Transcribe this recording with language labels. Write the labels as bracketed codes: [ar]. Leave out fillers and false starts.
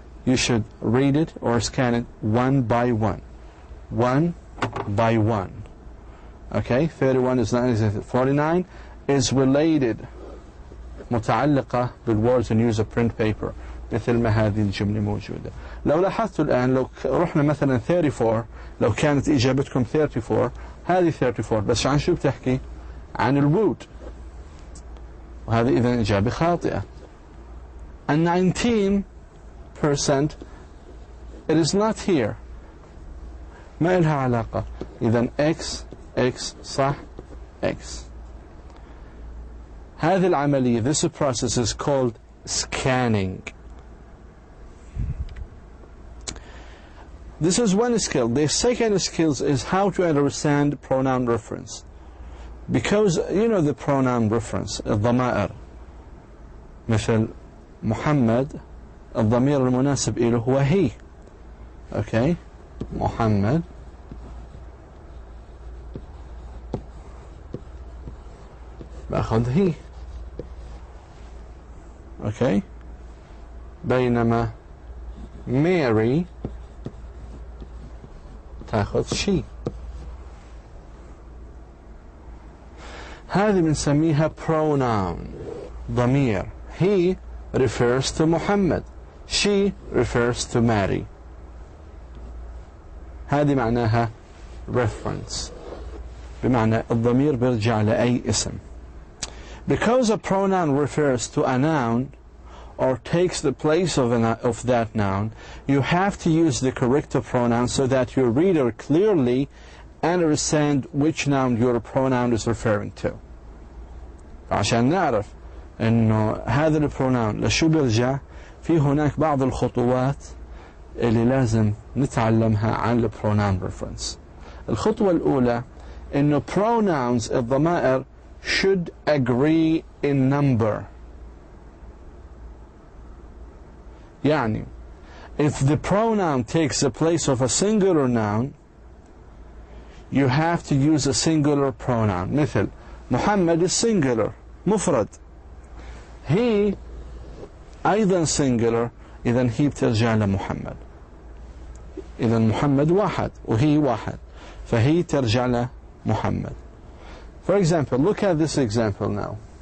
[en] You should read it or scan it one by one. One by one. Okay? 31 is not existed. 49 is related. [ar] متعلقة بال [en] words in newsprint paper. [ar] مثل ما هذه الجملة موجودة. لو لاحظتوا الآن لو رحنا مثلا 34، لو كانت إجابتكم 34، هذه 34 بس عن شو بتحكي؟ عن الوود، وهذه إذن إجابة خاطئة. [en] 19% it is not here، [ar] ما إلها علاقة. إذن X صح X. هذه العملية [en] this process is called scanning. This is one skill. The second skill is how to understand pronoun reference. Because you know the pronoun reference, الضمائر. [ar] مثل محمد الضمير المناسب له هو هي. Okay. محمد بأخذ هي. [en] Okay. [ar] بينما Mary تأخذ she. هذه بنسميها pronoun ضمير. [en] He refers to محمد. She refers to Mary. [ar] هذه معناها reference، بمعنى الضمير بيرجع لأي اسم. [en] Because a pronoun refers to a noun or takes the place of that noun, you have to use the corrective pronoun so that your reader clearly understand which noun your pronoun is referring to. [ar] عشان نعرف انه هذا البروناون لشو بيرجع، في هناك بعض الخطوات اللي لازم نتعلمها عن البروناون reference. الخطوة الأولى انه [en] pronouns الضمائر should agree in number. يعني if the pronoun takes the place of a singular noun, you have to use a singular pronoun. [ar] مثل محمد [en] is singular [ar] مفرد، he أيضا singular، إذن هي بترجع لمحمد. إذن محمد واحد وهي واحد، فهي ترجع لمحمد. [en] For example, look at this example now.